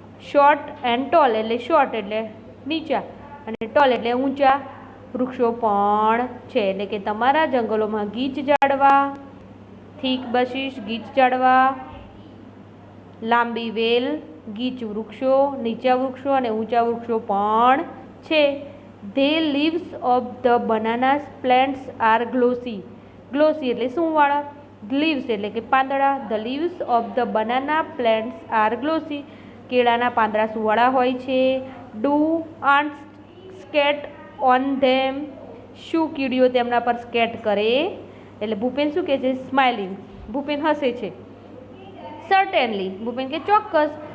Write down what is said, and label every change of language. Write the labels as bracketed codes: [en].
[en] short and tall [gu] એટલે short એટલે નીચા અને ટોલ એટલે ઊંચા વૃક્ષો પણ છે. એટલે કે તમારા જંગલોમાં ગીચ ઝાડવા, [en] thick bushes [gu] ગીચ ઝાડવા, લાંબી વેલ, ગીચ વૃક્ષો, નીચા વૃક્ષો અને ઊંચા વૃક્ષો પણ છે. [en] The leaves of the banana plants are glossy. [gu] Glossy એટલે શું વાળા? Leaves એટલે કે પાંદડા. [en] The leaves of the banana plants are glossy. [gu] કેળાના પાંદડા શું વાળા હોય છે? [en] Do ants skate on them? [gu] શું કીડીઓ તેમના પર સ્કેટ કરે? એટલે ભૂપેન શું કહે છે? સ્માઇલિંગ. ભૂપેન હસે છે. [en] Certainly. [gu] ભૂપેન કે ચોક્કસ.